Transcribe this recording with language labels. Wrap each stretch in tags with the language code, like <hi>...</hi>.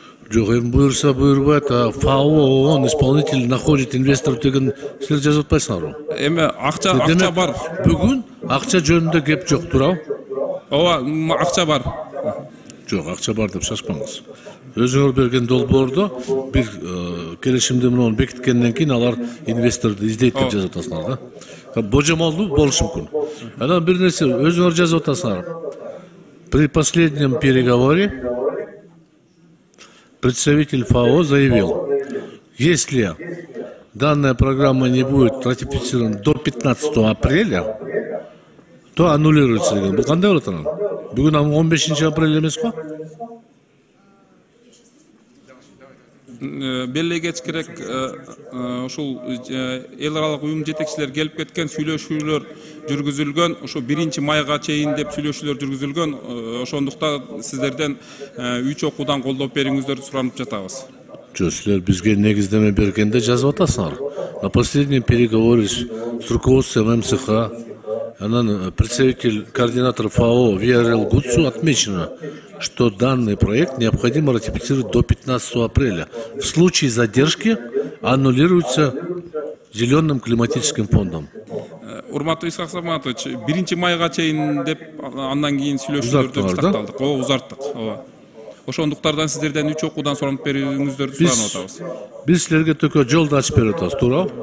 <ky>Жок, эми буюрса буйрубайт, ФАО, ООН,</ky> <ru>исполнитель находит инвестор</ru> <ky>деген силер жазып атпайсыңарбы? Эми акча бар. Бүгүн акча жөнүндө кеп жок, туурабы? Ооба, акча бар. Жок, акча бар деп шашпаңыз. Өзүңөр берген долбоордо бир келишимди муну бекиткенден кийин алар инвесторду издейт деп жазып атасыңар да. Божомолдуу болушу мүмкүн. Анан бир нерсе өзүңөр жазып атасыңар.</ky> <ru>При последнем переговоре представитель ФАО заявил, если данная программа не будет ратифицирована до 15 апреля, то аннулируется деген.</ru> <ky>Бул кандай болот анан? Бүгүн 15 апрель эмеспи? Белгилегеч керек, ушул эл аралык уюм жетекчилер келип кеткен, сүйлөшүүлөр жүргүзүлгөн, ошо 1-майга чейин деп сүйлөшүүлөр жүргүзүлгөн. Ошондуктан сиздерден 3 окуудан колдоп бериңиздерди суранып жатабыз. Жок, силер бизге негиздеме бергенде жазып атасыңар.</ky> <ru>На последнем переговоре с руководством МСХ, представитель координатора ФАО ВРЛ Гуцу отмечено, что данный проект необходимо ратифицировать до 15 апреля. В случае задержки аннулируется Зеленым климатическим фондом.</ru> <ky>Урматтуу Исхак Абсаматович, 1-майга чейин деп андан кийин сүйлөшүүлөрдү такталдык. Ооба, узарттык. Ооба. Ошондуктардан сиздерден 3 окуудан суранып берүүңүздөрдү суранып атабыз. Биз силерге төкө жолду ачып берип атабыз, туурабы?</ky>